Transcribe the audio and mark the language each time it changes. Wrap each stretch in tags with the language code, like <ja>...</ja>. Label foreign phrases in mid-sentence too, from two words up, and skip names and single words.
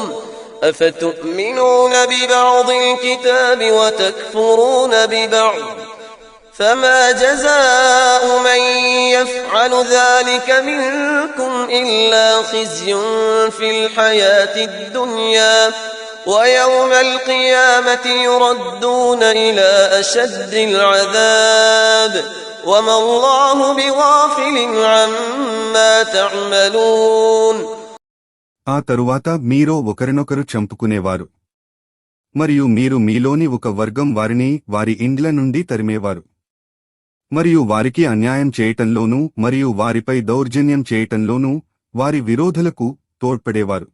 <ar>أفتؤمنون ببعض الكتاب وتكفرون ببعض فما جزاء من يفعل ذلك منكم إلا خزي في الحياة الدنيا ويوم القيامة يردون إلى أشد العذاب وما الله بغافل عما تعملون.</ar> <te>ఆ తరువాత మీరు ఒకరినొకరు చంపుకునేవారు మరియు మీరు మీలోని ఒక వర్గం వారిని వారి ఇండ్ల నుండి తరిమేవారు మరియు వారికి అన్యాయం చేయటంలోనూ మరియు వారిపై దౌర్జన్యం చేయటంలోనూ వారి విరోధులకు తోడ్పడేవారు.</te>